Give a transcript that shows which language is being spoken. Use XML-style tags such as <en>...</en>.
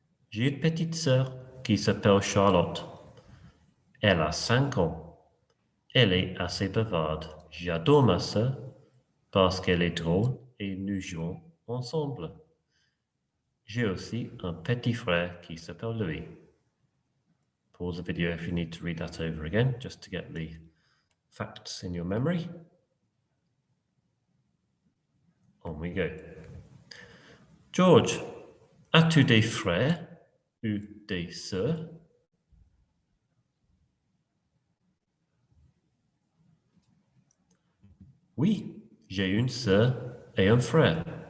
<fr>J'ai une petite sœur qui s'appelle Charlotte. Elle a 5 ans. Elle est assez bavarde. J'adore ma sœur parce qu'elle est drôle et nous jouons ensemble. J'ai aussi un petit frère qui s'appelle Louis.</fr> <en>Pause the video if you need to read that over again, just to get the facts in your memory. On we go.</en> <fr>George, as-tu des frères ou des sœurs? Oui, j'ai une sœur et un frère.</fr>